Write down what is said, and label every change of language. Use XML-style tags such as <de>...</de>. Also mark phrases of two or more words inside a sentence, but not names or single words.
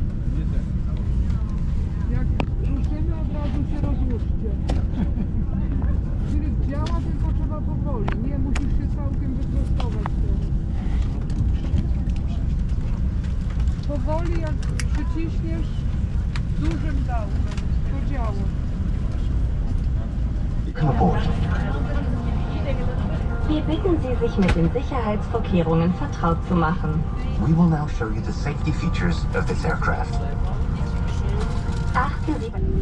<pl>Jak ruszymy, od razu się rozłóżcie. Filip działa, tylko trzeba powoli. Nie, musisz się całkiem wyprostować teraz. Powoli, jak przyciśniesz dużym dałkiem, to działa.</pl> <de>Wir bitten Sie, sich mit den Sicherheitsvorkehrungen vertraut zu machen.</de> <en>We will now show you the safety features of this aircraft.</en> <de>Achten Sie...</de>